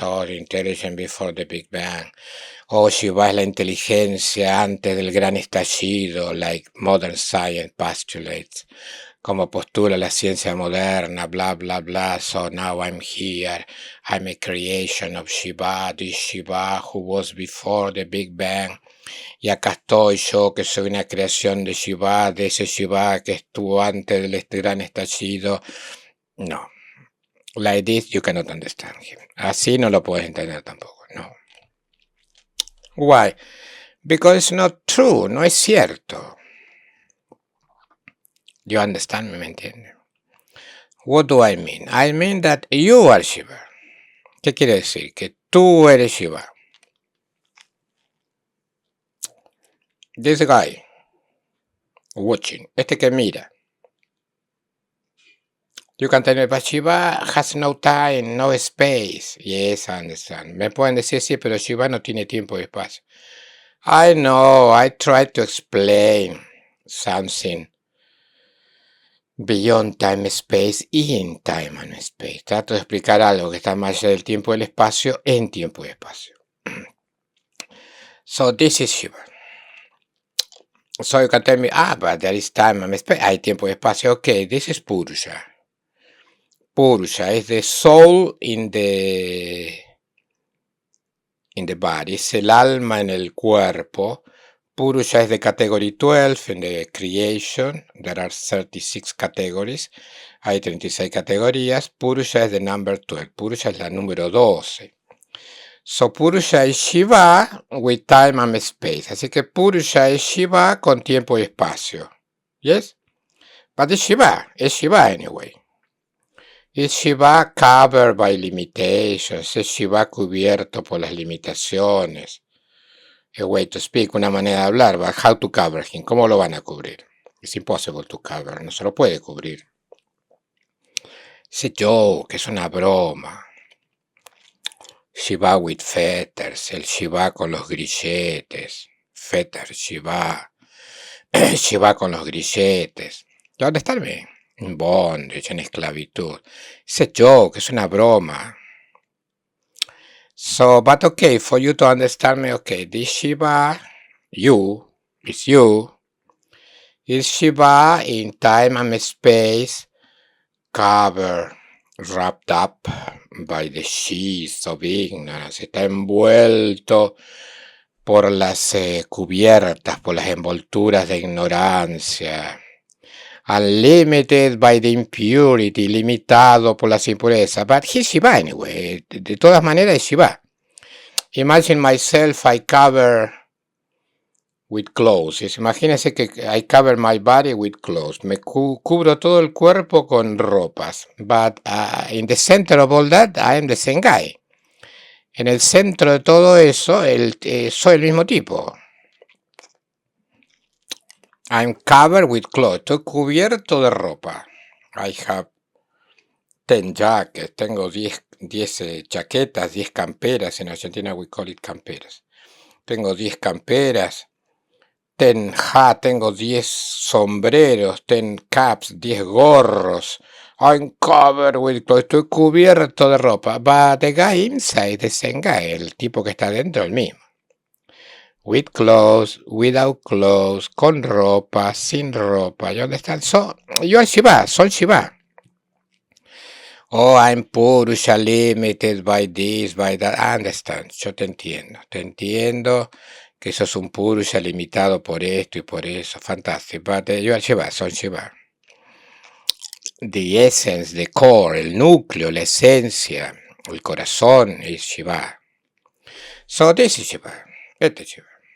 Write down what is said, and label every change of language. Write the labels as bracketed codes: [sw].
[en] Oh, the intelligent before the Big Bang. Oh, Shiva [es] es la inteligencia antes del gran estallido, [en] like modern science postulates. [es] Como postula la ciencia moderna, bla, bla, bla. [en] So now I'm here. I'm a creation of Shiva, this Shiva who was before the Big Bang. [es] Y acá estoy yo, que soy una creación de Shiva, de ese Shiva que estuvo antes del gran estallido. No. [en] Like this, you cannot understand him. [es] Así no lo puedes entender tampoco, no. [en] Why? Because it's not true, [es] no es cierto. [en] You understand me, [es] ¿me entiende? [en] What do I mean? I mean that you are Shiva. [es] ¿Qué quiere decir? Que tú eres Shiva. [en] This guy watching, [es] este que mira. [en] You can tell me, but Shiva has no time, no space. Yes, I understand. [es] Me pueden decir, sí, pero Shiva no tiene tiempo y espacio. [en] I know, I try to explain something beyond time and space y in time and space. [es] Trato de explicar algo que está más allá del tiempo y el espacio en tiempo y espacio. [en] So this is Shiva. So you can tell me, but there is time and space. [es] Hay tiempo y espacio. [en] Okay, this is Purusha. Purusha is the soul in the body. [es] Es el alma en el cuerpo. [en] Purusha is the category 12 in the creation. There are 36 categories. [es] Hay 36 categorías. [en] Purusha is the number 12. [es] Purusha es la número 12. [en] So Purusha is Shiva with time and space. [es] Así que Purusha es Shiva con tiempo y espacio. [en] Yes? But it's Shiva. It's Shiva anyway. It's Shiva covered by limitations. [es] Es Shiva cubierto por las limitaciones. [en] A way to speak, [es] una manera de hablar. [en] But how to cover him? [es] ¿Cómo lo van a cubrir? [en] It's impossible to cover. [es] No se lo puede cubrir. Ese joke es una broma. [en] Shiva with fetters, [es] el Shiva con los grilletes. [en] Fetters, Shiva. [es] Shiva con los grilletes. ¿Dónde está el en bondage, en esclavitud? Ese joke es una broma. [en] So, but okay, for you to understand me, okay, this Shiva, is Shiva in time and space, covered, wrapped up by the sheath of ignorance. [es] Está envuelto por las cubiertas, por las envolturas de ignorancia. [en] Unlimited by the impurity, [es] limitado por las impurezas. [en] But he's Shiva anyway. [es] De todas maneras es Shiva. [en] Imagine myself, I cover with clothes. [es] Imagínense que [en] I cover my body with clothes. [es] Me cubro todo el cuerpo con ropas. [en] But in the center of all that, I am the same guy. [es] En el centro de todo eso, soy el mismo tipo. [en] I'm covered with clothes. [es] Estoy cubierto de ropa. [en] I have 10 jackets. [es] Tengo 10 chaquetas, 10 camperas. En Argentina [en] we call it [es] camperas. Tengo 10 camperas. [en] 10 hats. [es] Tengo 10 sombreros. [en] 10 caps. [es] 10 gorros. [en] I'm covered with clothes. [es] Estoy cubierto de ropa. [en] But the guy inside, the same guy. [es] El tipo que está dentro, el mismo. [en] With clothes, without clothes, [es] con ropa, sin ropa. [en] You understand? So, you are Shiva, [es] soy Shiva. [en] Oh, I'm Purusha, limited by this, by that. I understand. [es] Yo te entiendo. Te entiendo que sos un Purusha limitado por esto y por eso. [en] Fantastic. But you are Shiva, [es] soy Shiva. [en] The essence, the core, [es] el núcleo, la esencia, el corazón [en] es Shiva. So, this is Shiva. [es] Este es Shiva.